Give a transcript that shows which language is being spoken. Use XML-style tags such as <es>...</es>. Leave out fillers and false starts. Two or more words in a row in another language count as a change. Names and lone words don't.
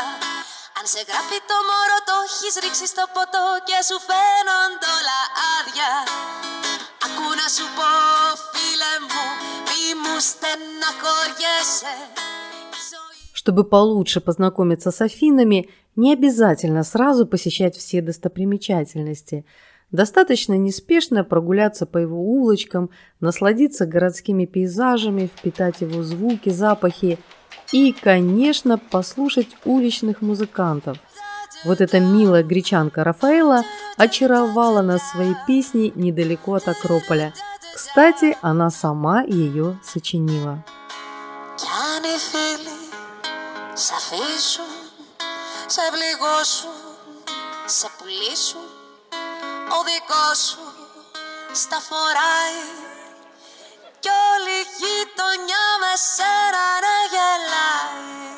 <el>Αν σε γράφει το μωρό το έχεις ρίξει στο ποτό και σου φαίνονται όλα άδεια. Ακού να σου πω φίλε μου, μη μου στεναχωριέσαι.</el> <ru>Чтобы получше познакомиться с Афинами, не обязательно сразу посещать все достопримечательности. Достаточно неспешно прогуляться по его улочкам, насладиться городскими пейзажами, впитать его звуки, запахи и, конечно, послушать уличных музыкантов. Вот эта милая гречанка Рафаэла очаровала нас своей песней недалеко от Акрополя. Кстати, она сама ее сочинила.</ru> <el>Ο δικός σου στα φοράει κι όλη η γειτονιά με σένα να γελάει.</el>